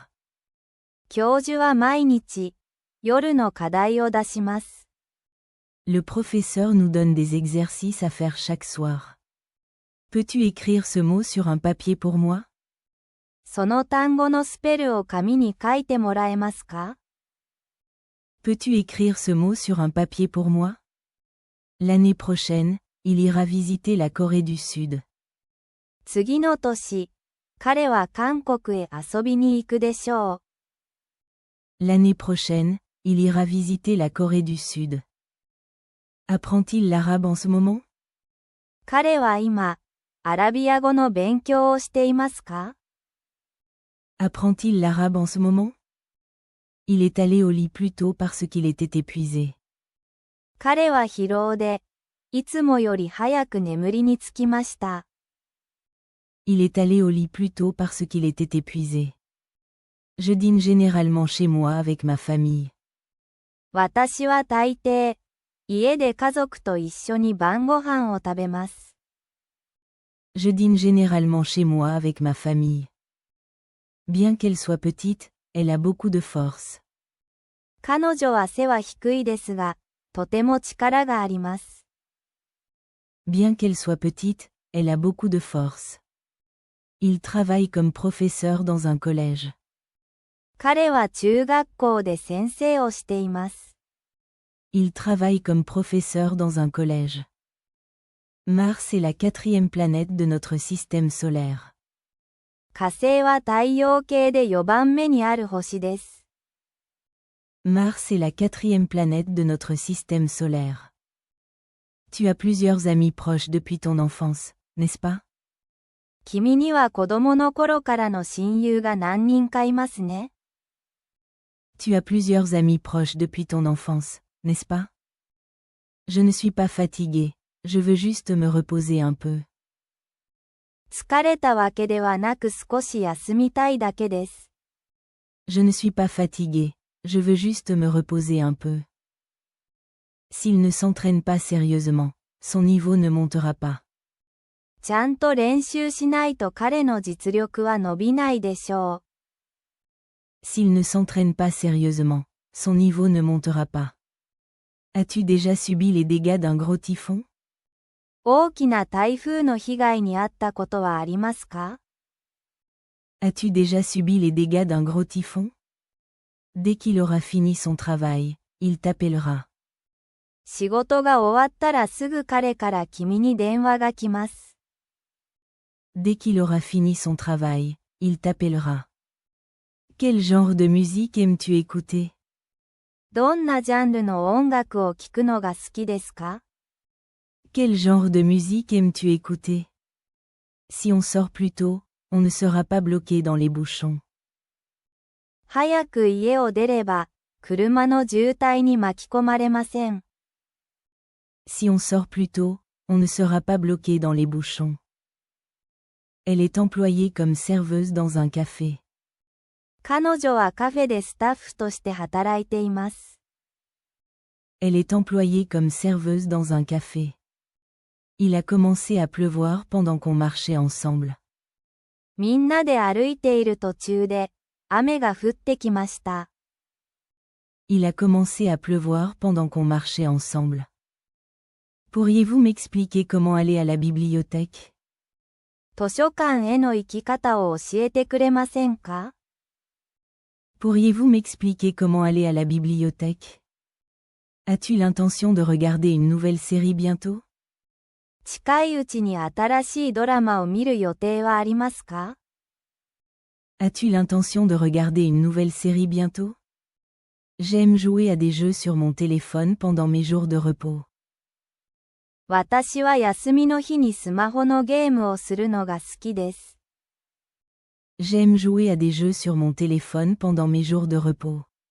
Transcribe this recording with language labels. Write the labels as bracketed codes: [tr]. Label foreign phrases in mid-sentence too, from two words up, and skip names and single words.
[ja] 教授は毎日、夜の課題を出します。 [fr] Le professeur nous donne des exercices à faire chaque soir. Peux-tu écrire ce mot sur un papier pour moi? [ja] その単語のスペルを紙に書いてもらえますか？ [fr] Peux-tu écrire ce mot sur un papier pour moi? L'année prochaine, il ira visiter la Corée du Sud. [ja] 次の年、彼は韓国へ遊びに行くでしょう。 [fr] L'année prochaine, il ira visiter la Corée du Sud. Apprend-il l'arabe en ce moment? [ja] 彼は今、アラビア語の勉強をしていますか？ [fr] Apprend-il l'arabe en ce moment? Il est allé au lit plus tôt parce qu'il était épuisé. [ja] 彼は疲労で、いつもより早く眠りにつきました。 [fr] Il est allé au lit plus tôt parce qu'il était épuisé. Je dîne généralement chez moi avec ma famille. [ja] 私は大抵、家で家族と一緒に晩ご飯を食べます。 [fr] Je dîne généralement chez moi avec ma famille. Bien qu'elle soit petite, elle a beaucoup de force. [ja] 彼女は背は低いですが、とても力があります。 [fr] Bien qu'elle soit petite, elle a beaucoup de force. Il travaille comme professeur dans un collège. [ja] 彼は中学校で先生をしています。 [fr] Il travaille comme professeur dans un collège. Mars est la 4e planète de notre système solaire. [ja] 火星は太陽系で4番目にある星です。 [fr] Mars est la 4e planète de notre système solaire. Tu as plusieurs amis proches depuis ton enfance, n'est-ce pas? [ja] 君には子供の頃からの親友が何人かいますね。 [fr] Tu as plusieurs amis proches depuis ton enfance, n'est-ce pas? Je ne suis pas fatigué, je veux juste me reposer un peu. [ja] 疲れたわけではなく少し休みたいだけです。 [fr] Je ne suis pas fatigué, je veux juste me reposer un peu. S'il ne s'entraîne pas sérieusement, son niveau ne montera pas. [ja] ちゃんと練習しないと彼の実力は伸びないでしょう。 [fr] S'il ne s'entraîne pas sérieusement, son niveau ne montera pas. As-tu déjà subi les dégâts d'un gros typhon? [ja] 大きな台風の被害に遭ったことはありますか？ [fr] As-tu déjà subi les dégâts d'un gros typhon? Dès qu'il aura fini son travail, il t'appellera. [ja] 仕事が終わったらすぐ彼から君に電話が来ます。 [fr] Dès qu'il aura fini son travail, il t'appellera. Quel genre de musique aimes-tu écouter? [ja] どんなジャンルの音楽を聴くのが好きですか？ [fr] Quel genre de musique aimes-tu écouter? Si on sort plus tôt, on ne sera pas bloqué dans les bouchons. [ja] 早く家を出れば、車の渋滞に巻き込まれません。 [fr] Si on sort plus tôt, on ne sera pas bloqué dans les bouchons. Elle est employée comme serveuse dans un café. [ja] 彼女はカフェでスタッフとして働いています。 [fr] Elle est employée comme serveuse dans un café. Il a commencé à pleuvoir pendant qu'on marchait ensemble. [ja] みんなで歩いている途中で、雨が降ってきました。 [fr] Il a commencé à pleuvoir pendant qu'on marchait ensemble. Pourriez-vous m'expliquer comment aller à la bibliothèque? [ja] 図書館への行き方を教えてくれませんか？ [fr] Pourriez-vous m'expliquer comment aller à la bibliothèque? As-tu l'intention de regarder une nouvelle série bientôt? [ja] 近いうちに新しいドラマを見る予定はありますか？ [fr] As-tu l'intention de regarder une nouvelle série bientôt? J'aime jouer à des jeux sur mon téléphone pendant mes jours de repos. [ja] 私は休みの日にスマホのゲームをするのが好きです。 [fr] J'aime jouer à des jeux sur mon téléphone pendant mes jours de repos.